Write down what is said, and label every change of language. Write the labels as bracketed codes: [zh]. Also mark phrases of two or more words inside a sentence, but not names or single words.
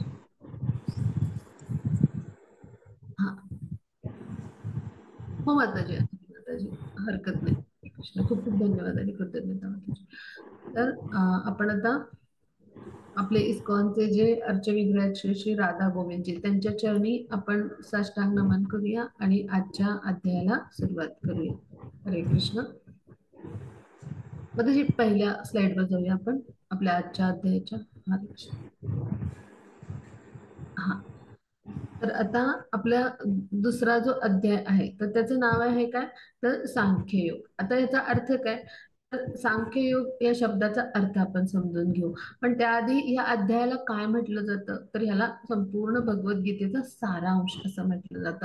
[mr] हा हो माताजी, हरकत नाही। कृष्ण खूप खूप धन्यवाद आणि कृतज्ञता माताजी। तर आपण आता आपले इस्कॉनचे जे अर्चविग्रह आहेत श्री श्री राधा गोविंदजी त्यांच्या चरणी आपण साष्टांग नमन करूया आणि आजच्या अध्यायाला सुरुवात करूया। हरे कृष्ण। माताजी पहिल्या स्लाइडवर जाऊया आपण आपल्या आजच्या अध्यायाच्या। हरे कृष्ण। हा तर आता आपला दुसरा जो अध्याय आहे तर त्याचं नाव आहे काय तर सांख्ययोग। आता याचा अर्थ काय तर सांख्ययोग या शब्दाचा अर्थ आपण समजून घेऊ, पण त्याआधी या अध्यायाला काय म्हटलं जातं तर ह्याला संपूर्ण भगवद्गीतेचा सारांश असं म्हटलं जातं।